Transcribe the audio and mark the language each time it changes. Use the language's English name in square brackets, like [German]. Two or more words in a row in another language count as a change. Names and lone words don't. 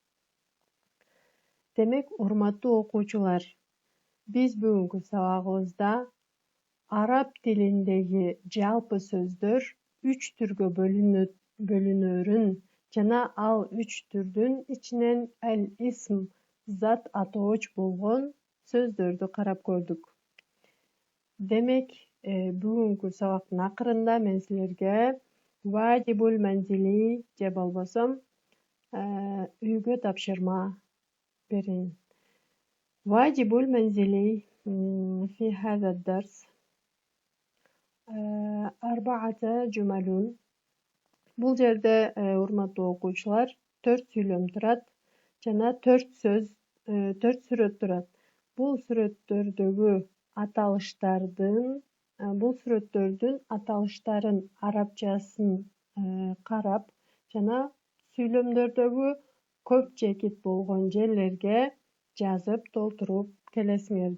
[Kyrgyz] Демек, урматтуу окуучулар, биз бүгүнкү сабагыбызда араб тилиндеги жалпы сөздөр 3 түргө бөлүнөрүн жана ал 3 түрдүн ичинен ал-исм зат атооч болгон сөздөрдү карап көрдүк. Демек, бүгүнкү сабактын акырында мен силерге [Arabic] واجب المنزل [Kyrgyz] же болбосо үйгө тапшырма берейин. [Arabic] واجب المنزل في هذا الدرس 4 جمل. [Kyrgyz] Бул жерде урматтуу окуучулар 4 сүйлөм турат жана 4 сүрөт турат. Бул сүрөттөрдүн аталыштарын арабчасын карап жана сүйлөмдөрдөгү көп жекит болгон жерлерге жазып толтуруп келесиңер.